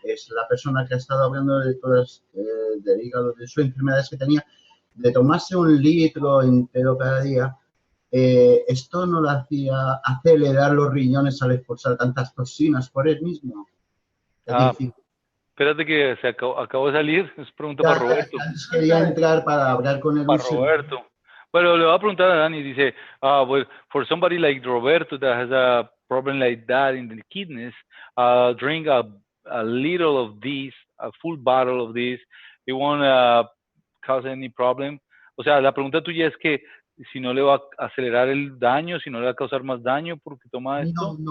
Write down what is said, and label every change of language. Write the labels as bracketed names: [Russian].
[Spanish] Es la persona que ha estado hablando de todas, del hígado, de sus enfermedades que tenía, de tomarse 1 litro entero cada día. Esto no lo hacía acelerar los riñones al expulsar tantas toxinas por él mismo. Es decir, Espérate que acabó de salir. Es pregunta para Roberto. antes quería entrar para hablar con él. Para Roberto. Bueno, le voy a preguntar a Dani. Dice, [English] well, for somebody like Roberto that has a problem like that in the kidneys, drink a little of this, a full bottle of this, it won't cause any problem. [Spanish] O sea, la pregunta tuya es que si no le va a acelerar el daño, si no le va a causar más daño porque toma esto.